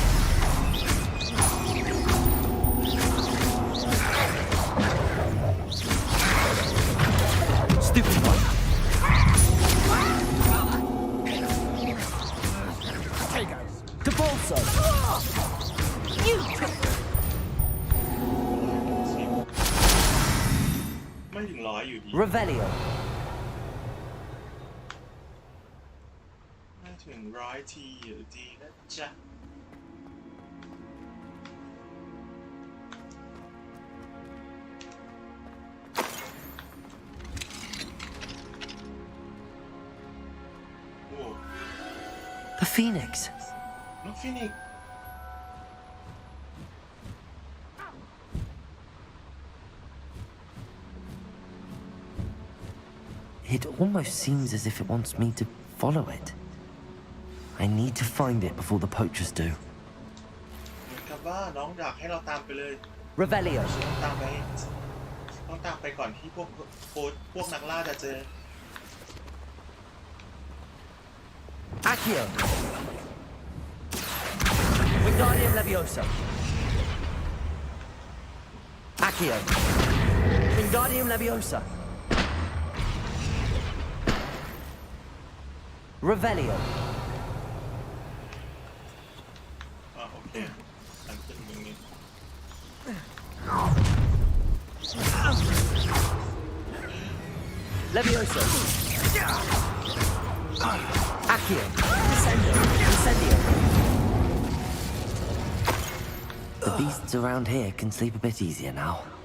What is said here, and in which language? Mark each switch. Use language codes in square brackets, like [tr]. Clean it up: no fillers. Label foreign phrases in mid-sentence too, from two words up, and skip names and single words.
[en] Stupefy! Potatoes! Depulso! You! [th] ไม่ถึง100อยู่ดี [en] Revelio. [th] ไม่ถึง100 ทีอยู่ดีนะจ๊ะ โอ้ [en] The Phoenix. [th] น้องฟินิกซ์ [en] It almost seems as if it wants me to follow it. I need to find it before the poachers do. [th] เหมือนกับว่าน้องอยากให้เราตามไปเลย [en] Revelio. [th] ต้องตามไปก่อนที่พวกนักล่าจะเจอ [en] Accio! Wingardium Leviosa! Accio! Wingardium Leviosa! Revelio. [th] โอเคฉันขึ้นตรงนี้ [en] Leviosa! Accio! Descendo! Incendio! The beasts around here can sleep a bit easier now.